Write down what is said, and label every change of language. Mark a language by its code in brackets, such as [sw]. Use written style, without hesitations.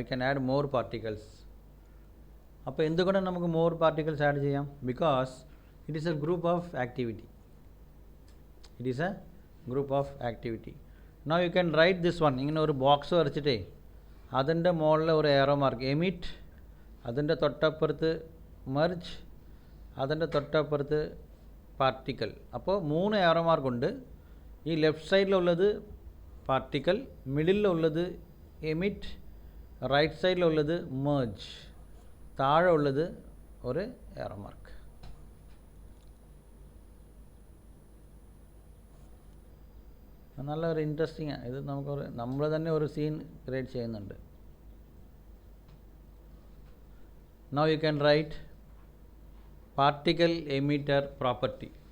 [en] We can add more particles. [ml] അപ്പോൾ എന്തുകൊണ്ടാണ് നമുക്ക് more particles ആഡ് ചെയ്യാം? [en] Because it is a group of activity. It is a group of activity. Now you can write this one. [ml] ഇങ്ങനെ ഒരു box വരച്ചിട്ടേ അതിൻ്റെ മുകളിൽ ഒരു ഏറോ mark emit, അതിൻ്റെ തൊട്ടപ്പുറത്ത് മെർജ്, അതിൻ്റെ തൊട്ടപ്പുറത്ത് പാർട്ടിക്കൽ. അപ്പോൾ 3 ഏറോ മാർക്കുണ്ട്. ഈ left സൈഡിലുള്ളത് particle, മിഡിലുള്ളത് emit, right സൈഡിലുള്ളത് merge, താഴെ ഉള്ളത് ഒരു ഏറോ മാർക്ക്. നല്ലൊരു ഇൻട്രസ്റ്റിംഗ് ആണ് ഇത്. നമ്മൾ തന്നെ ഒരു സീൻ ക്രിയേറ്റ് ചെയ്യുന്നുണ്ട്. [en] Now you can write particle emitter property.